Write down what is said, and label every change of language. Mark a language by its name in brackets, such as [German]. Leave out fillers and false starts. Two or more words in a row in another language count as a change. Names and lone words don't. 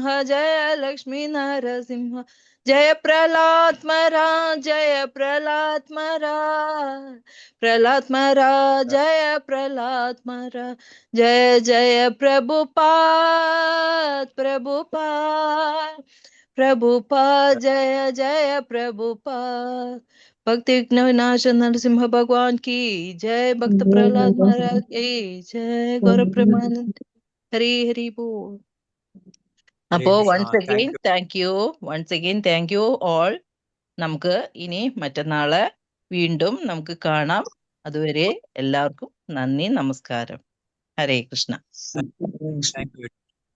[Hindi] जय लक्ष्मी नरसिंह जय प्रह्लाद महाराज जय प्रह्लाद महाराज प्रह्लाद महाराज ജയ പ്രഹ്ലാദ് മഹാരാജ് പ്രഹ്ലാദ് മഹാരാജ് जय प्रह्लाद महाराज जय जय प्रभुपाद प्रभुपाद प्रभुपाद जय जय प्रभुपाद भक्ति विघ्न विनाश नरसिंह भगवान की जय भक्त प्रहलाद महाराज की जय गौर प्रेमानंद हरि हरि बोल അപ്പോ [English] once again thank you all. [Malayalam] നമുക്ക് ഇനി മറ്റന്നാള് വീണ്ടും നമുക്ക് കാണാം. അതുവരെ എല്ലാവർക്കും നന്ദി, നമസ്കാരം. ഹരേ കൃഷ്ണ. [English] thank you.